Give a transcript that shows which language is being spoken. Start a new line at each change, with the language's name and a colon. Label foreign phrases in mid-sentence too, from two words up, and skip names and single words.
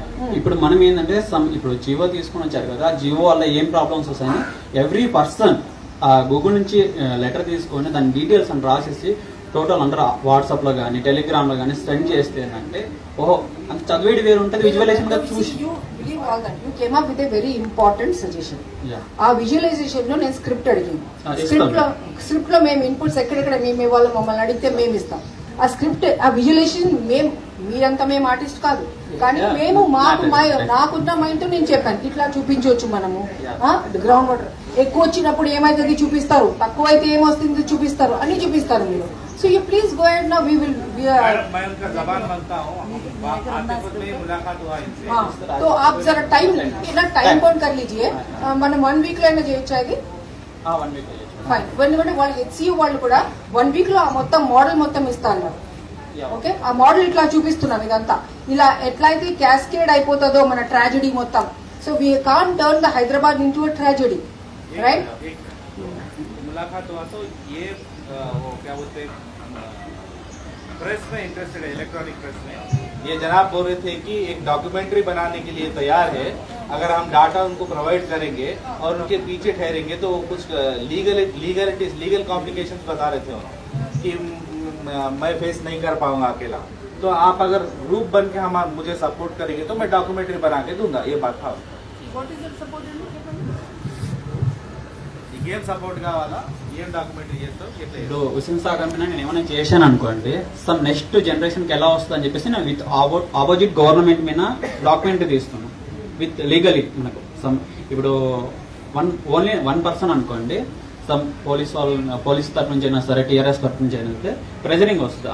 Telugu: ఇప్పుడు మనం ఏంటంటే ఇప్పుడు జియో తీసుకుని వచ్చారు కదా, ఆ జియో వల్ల ఏం ప్రాబ్లమ్స్ వస్తాయని
English: every person
Telugu: గూగుల్ నుంచి లెటర్ తీసుకొని దాని డీటెయిల్స్ అని రాసేసి టోటల్ అందరూ వాట్సాప్ లో కానీ టెలిగ్రామ్ లో కానీ సెండ్ చేస్తే ఏంటంటే ఓహో అంత చదివేది వేరు ఉంటుంది. విజువలైజేషన్ గా చూసి
English: you came up with a very important suggestion.
Telugu: ఆ విజువలైజేషన్ లో నేను స్క్రిప్ట్ అడిగింది. స్క్రిప్ట్ లో మేము ఇన్పుట్స్ ఎక్కడెక్కడ మేము ఇవ్వాలి మమ్మల్ని అడిగితే మేము ఇస్తాం. ఆ స్క్రిప్ట్ ఆ విజువలైజేషన్ మీరంతా మేము ఆర్టిస్ట్ కాదు, కానీ మేము నాకున్న మైండ్ తో నేను చెప్పాను ఇట్లా చూపించవచ్చు మనము. గ్రౌండ్ వాటర్ ఎక్కువ వచ్చినప్పుడు ఏమైతుంది చూపిస్తారు, తక్కువ అయితే ఏమొస్తుంది చూపిస్తారు, అన్ని చూపిస్తారు మీరు.
English: So you please go ahead now. We will.
Hindi: मैं उनका जबान बनता हूँ. आते में मुलाकात हुआ इनसे. तो आप जरा टाइम काउंट कर लीजिए.
Telugu: మనం 1 week లో చేయొచ్చు అది.
English: 1 week
Telugu: ఫైన్. ఎందుకంటే వాళ్ళు హెచ్సియు వాళ్ళు కూడా 1 week లో మొత్తం మోడల్ మొత్తం ఇస్తారు. ఓకే, ఆ మోడల్ ఇట్లా చూపిస్తున్నాం. ఇదంతా ఇలా ఎట్లయితే క్యాస్కేడ్ అయిపోతుందో మన ట్రాజెడీ మొత్తం.
English: So we can't turn the Hyderabad into a tragedy, right?
Hindi: मुलाकात हुआ तो ये वो क्या बोलते हैं प्रेस में इंटरेस्टेड है, इलेक्ट्रॉनिक प्रेस में. ये जनाब बोल रहे थे कि एक डॉक्यूमेंट्री बनाने के लिए तैयार है अगर हम डाटा उनको प्रोवाइड करेंगे और उनके पीछे ठहरेंगे तो कुछ लीगल कॉम्प्लिकेशंस बता रहे थे कि मैं फेस नहीं कर पाऊंगा अकेला. तो आप अगर ग्रुप बन के हम मुझे सपोर्ट करेंगे तो मैं डॉक्यूमेंट्री बना के दूंगा. ये बात था.
Telugu: ఏం సపోర్ట్ కావాలా, ఏం డాక్యుమెంటరీ చేస్తావు? ఇప్పుడు హుస్సేన్ సాగర్ మీద నేను ఏమైనా చేశాను అనుకోండి,
English: some next generation
Telugu: కి ఎలా వస్తుంది అని చెప్పేసి నేను
English: with opposite government
Telugu: మీద డాక్యుమెంటరీ తీస్తున్నాను
English: with legally.
Telugu: మనకు సమ్ ఇప్పుడు ఓన్లీ 1 పర్సన్ అనుకోండి, సమ్ పోలీస్ తరఫు నుంచి అయినా సరే టీఆర్ఎస్ తరఫు నుంచి అయినా సరే ప్రెజరింగ్ వస్తుంది.